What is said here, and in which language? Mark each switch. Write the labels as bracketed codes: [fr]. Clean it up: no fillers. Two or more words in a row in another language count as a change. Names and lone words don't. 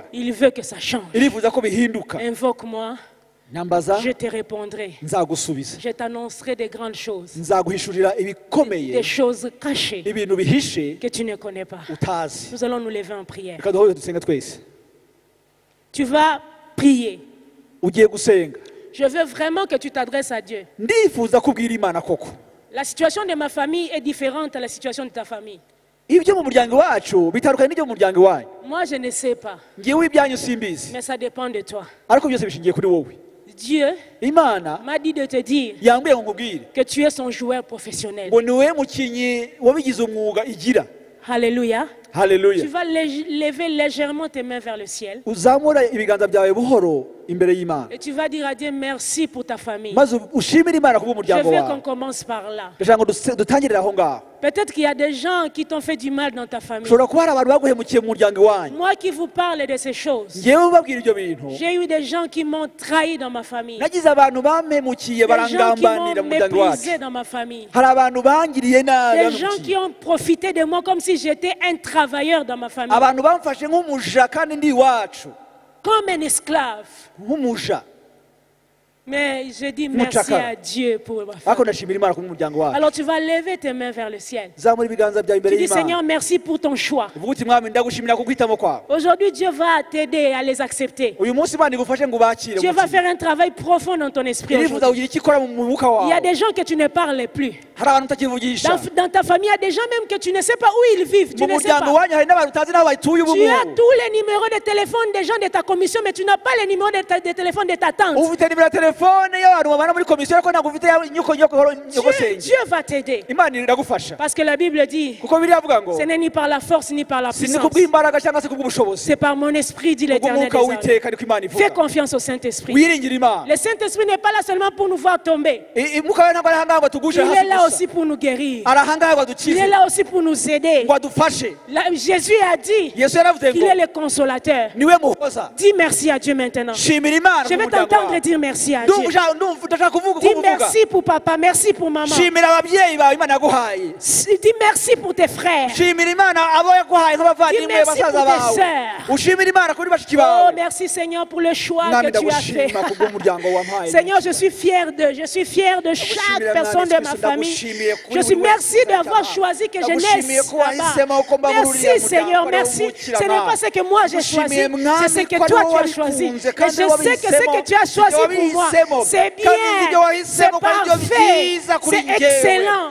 [fr] Il veut que ça change. [rw] irifuza ko bihinduka [fr] Invoque-moi, [rw] nyambaza [fr] je te répondrai. [rw] nzagusubiza [fr] Je t'annoncerai des grandes choses, [rw] nzaguhishurira ibikomeye [fr] des choses cachées [rw] ibintu bihishe [fr] que tu ne connais pas. [rw] utazi [fr] Nous allons nous lever en prière. [rw] reka duhore dusenga twese [fr] Tu vas prier. [rw] ugiye gusenga [fr] Je veux vraiment que tu t'adresses à Dieu. [rw] ndifuza kubwira imana koko [fr] La situation de ma famille est différente à la situation de ta famille. [rw] ibyo mu muryango wacu bitandukanye n'ibyo mu muryango wanyu [fr] Moi, je ne sais pas, [rw] ngewe ibyanyu simbizi [fr] mais ça dépend de toi. [rw] ariko byose bishingiye kuri wowe [fr] Dieu [rw] imana [fr] m'a dit de te dire [rw] yambwiye ngo nkubwire [fr] que tu es son joueur professionnel. [rw] ngo niwe mukinnyi wabigize umwuga igira [fr] Alléluia. Tu [rw] haleluya [fr] vas lever légèrement tes mains vers le ciel [rw] uzamura ibiganza byawe buhoro imbere y'imana [fr] et tu vas dire à Dieu merci pour ta famille. [rw] maze ushimire imana [fr] Je [rw] kubw'umuryango [fr] veux qu'on [rw] wawe [fr] commence par là. [rw] ndashaka ngo dutangirire aho ngaho [fr] Peut-être qu'il y a des gens qui t'ont fait du mal dans ta famille. [rw] ushobora kuba hari abantu baguhemukiye mu muryango wanyu [fr] Moi qui vous parle de ces choses, [rw] ngewe ubabwira ibyo bintu [fr] j'ai eu des gens qui m'ont trahi dans ma famille. [rw] nagize abantu bampemukiye [fr] Des gens qui [rw] barangambanira [fr] m'ont [rw] mu muryango wacu [fr] méprisé dans ma famille. [rw] hari abantu bangiriye nabi [fr] Des gens qui [rw] bamemukiye [fr] ont profité de moi comme si j'étais un travailleur dans ma famille. [rw] abantu bamfashe nk'umuja kandi ndi iwacu [fr] Comme un esclave. [rw] nk'umuja [fr] Mais je dis merci Muchaka. à Dieu pour ma [rw] ariko [fr] famille. [rw] ndashimira imana kubw'umuryango wacu [fr] Alors tu vas lever tes mains vers le ciel. [rw] zamura ibiganza byawe imbere [fr] Tu dis [rw] y'imana [fr] Seigneur, merci pour ton choix. [rw] uvuga uti mwami ndagushimira ku guhitamo kwawe [fr] Aujourd'hui, Dieu va t'aider à les accepter. [rw] uyu munsi imana igufashe ngo ubakire [fr] Dieu va faire un travail profond dans ton esprit [rw] irifuza [fr] aujourd'hui. [rw] kugira icyo ikora mu mwuka [fr] Il y a [rw] wawe [fr] des gens que tu ne parles plus. [rw] hari abantu utakivugisha [fr] Dans ta famille, il y a des gens même que tu ne sais pas où ils vivent. Tu [rw] mu [fr] ne sais [rw] muryango [fr] pas. [rw] wanyu hari n'abantu utazi n'aho batuye ubu [fr] Tu as [rw] ngubu [fr] tous les numéros de téléphone des gens de ta commission, mais tu n'as pas les numéros de téléphone de ta tante. [rw] ufite nimero ya telefone y'abantu babana muri komisiyo ariko ntabwo ufite nyogosenge [fr] Dieu va t'aider. [rw] imana iragufasha [fr] Parce que la Bible dit, [rw] kuko biriya avuga ngo [fr] ce n'est ni par la force ni par la [rw] si ni [fr] puissance. [rw] kubw'imbaraga cyangwa se kubw'ubushobozi [fr] C'est par mon esprit, dit l'Éternel [rw] kubw'umwuka [fr] des armées. [rw] w'uwiteka niko imana [fr] Fais [rw] ivuga [fr] confiance au Saint-Esprit. [rw] wiringire imana [fr] Le Saint-Esprit n'est pas là seulement pour nous voir tomber. [rw] umwuka we ntabwo ari ahangaha ngo tugushe [fr] Il est [rw] hasi [fr] là [rw] gusa [fr] aussi pour nous guérir. [rw] arahangaye ngo [fr] Il [rw] adukize [fr] est là aussi pour nous aider. [rw] ngo adufashe. [fr] Jésus a dit [rw] Yesu yaravuze [fr] qu'il [rw] ngo [fr] est le consolateur. [rw] niwe muhoza. [fr] Dis merci à Dieu maintenant. [rw] Shimira Imana [fr] Je vais [rw] ku muryango [fr] t'entendre [rw] wawe. [fr] dire merci à Dieu. [rw] ndashaka kuvuga [fr] Dis [rw] uko uvuga. [fr] merci pour papa, merci pour maman. [rw] Shimira ababyeyi bawe Imana yaguhaye. [fr] Dis merci pour tes frères. [rw] Shimira Imana abo yaguhaye nk'abavandimwe [fr] Dis merci [rw] basaza [fr] pour tes [rw] bawe. [fr] sœurs. [rw] Ushimira Imana kuri bashiki [fr] Oh, [rw] bawe. [fr] merci Seigneur pour le choix [rw] Mwami [fr] que tu as fait. [rw] ndagushima kubw'umuryango wampaye. [fr] Seigneur, je suis fier de chaque personne de ma famille. Je suis merci d'avoir choisi que je naisse là-bas. Merci Seigneur, merci. Ce n'est pas ce que moi j'ai choisi, c'est ce que toi tu as choisi. Et je sais que ce que tu as choisi pour moi, c'est bien, c'est parfait, c'est excellent.